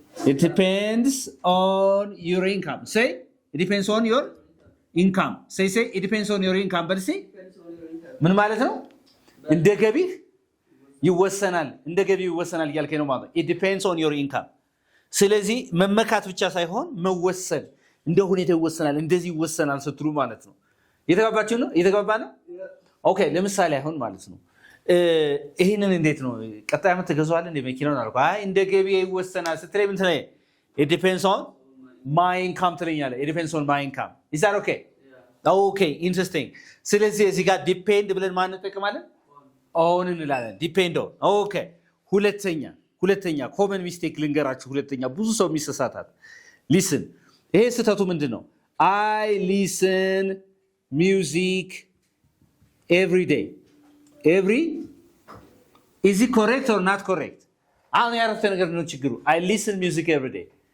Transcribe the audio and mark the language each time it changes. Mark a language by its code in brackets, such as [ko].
[en] It depends on your income. Say it depends on your income. Say it depends on your income. [am] በል say ምን ማለት ነው? እንደ ገቢ ይወሰናል እያልከኝ ነው ማለት ነው። [en] It depends on your income. [am] ስለዚህ መመካት ብቻ ሳይሆን መወሰን እንደ ሁኔታው ይወሰናል እንደዚህ ይወሰናል ስትሉ ማለት ነው። እየተጋባችሁ ነው? እየተጋባ ነው? ኦኬ ለምሳሌ አሁን ማለት ነው ይሄንን እንዴት ነው ቀጣይ አመት ተገዛዋል እንደ መኪናውን አልኩ። አይ እንደ ገቢ ይወሰናል ስትለኝ ምን ትለኝ? [en] It depends on my income [am] ትለኛለህ። [en] It depends on my income. Is that okay? Yeah. Okay, interesting. [am] ስለዚህ እዚህ ጋር ዲፔንድ ብለን ማን እንጠቀማለን? on እንላለን። ዲፔንድ on. Okay. ሁለተኛ ኮመን ሚስቴክ ልንገራችሁ። ሁለተኛ ብዙ ሰው የሚሰሳታት ሊስን ይሄ ስህተቱ ምንድነው? [en] I listen music every day. Is it correct or not correct? [am] አሁን ያረፍተ ነገር ነው ችግሩ። [en] I listen music every day.